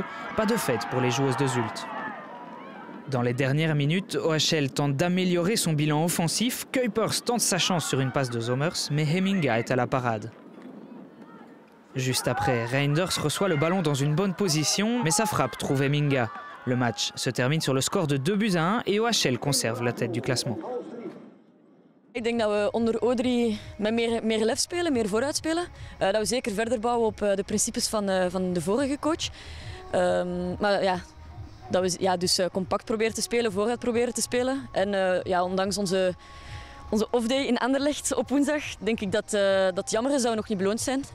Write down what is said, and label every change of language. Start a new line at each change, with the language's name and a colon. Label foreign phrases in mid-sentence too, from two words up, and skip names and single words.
French: Pas de fête pour les joueuses de Zulte. Dans les dernières minutes, OHL tente d'améliorer son bilan offensif. Kuipers tente sa chance sur une passe de Zomers, mais Hemminga est à la parade. Juste après, Reinders reçoit le ballon dans une bonne position, mais sa frappe trouve Hemminga. Le match se termine sur le score de 2-1 et OHL conserve la tête du classement.
Dutch: Ik denk dat we onder O3 met meer lef spelen, meer vooruit spelen. Dat we zeker verder bouwen op de principes van de vorige coach. Maar ja, dat we dus compact proberen te spelen, vooruit proberen te spelen. En ondanks onze off-day in Anderlecht op woensdag denk ik dat het jammer is dat we nog niet beloond zijn.